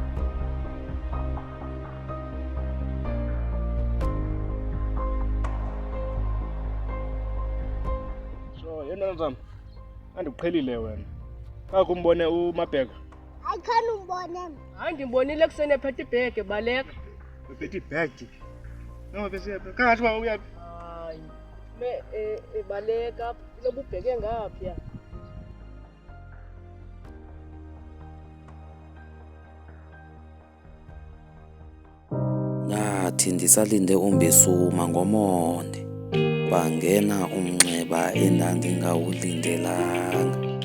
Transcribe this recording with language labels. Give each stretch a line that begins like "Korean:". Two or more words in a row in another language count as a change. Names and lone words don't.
Xhosa: Yena nzama andikuqhelile wena akumbone uMabheka. Hayi khani umbone.
Zulu: Hayi ngimbonile kusene phethe ibhege baleka.
Xhosa: Uphethe ibhegi.
Zulu: Noma bese kangathi ba uyapi? Hayi baleka lobu ubheke ngaphi ya?
Xhosa: Nathi ndisalinde uMbesuma ngomonde kwangena umnxeba endandingawulindelanga.